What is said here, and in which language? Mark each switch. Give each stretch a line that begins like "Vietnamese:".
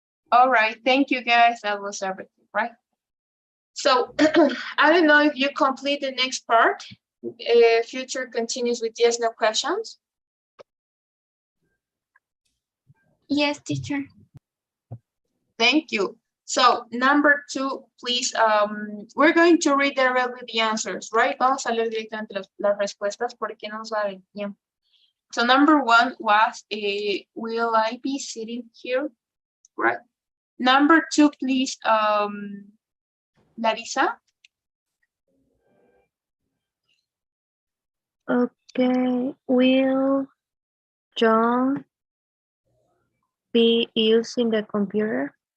English: All right, thank you guys. That was everything, right? So I don't know if you complete the next part. Future continues with yes, no questions. Yes, teacher. Thank you. So number 2, please, we're going to read directly the answers, right?
Spanish: Vamos a leer directamente las respuestas porque no nos va a dar tiempo.
English: So number 1 was, will I be sitting here? Right. Number 2, please, Larissa. Okay, will John be using the computer?